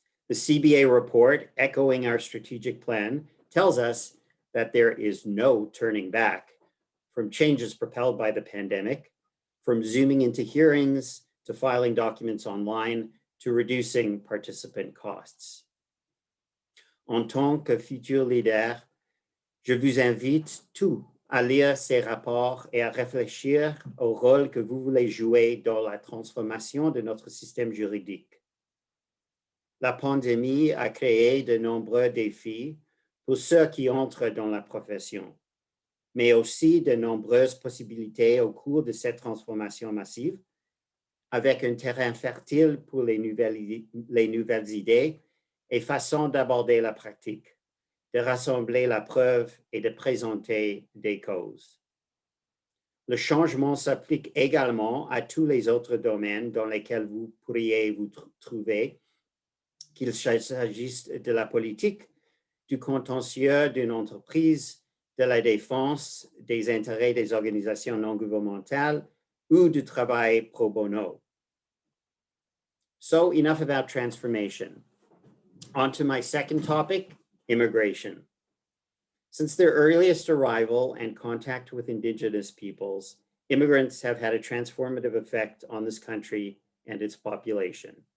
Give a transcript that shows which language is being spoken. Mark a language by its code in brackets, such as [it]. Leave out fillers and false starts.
[en] The CBA report, echoing our strategic plan, tells us that there is no turning back from changes propelled by the pandemic, from zooming into hearings to filing documents online to reducing participant costs. [fr] En tant que futur leader, je vous invite tous à lire ces rapports et à réfléchir au rôle que vous voulez jouer dans la transformation de notre système juridique. La pandémie a créé de nombreux défis pour ceux qui entrent dans la profession, mais aussi de nombreuses possibilités au cours de cette transformation massive, avec un terrain fertile pour les nouvelles idées et façons d'aborder la pratique, de rassembler la preuve et de présenter des causes. Le changement s'applique également à tous les autres domaines dans lesquels vous pourriez vous trouver, qu'il s'agisse de la politique, du contentieux d'une entreprise, de la défense des intérêts des organisations non gouvernementales ou du travail pro bono. [en] So enough about transformation. On to my second topic, immigration. Since their earliest arrival and contact with indigenous peoples, immigrants have had a transformative effect on this country and its population.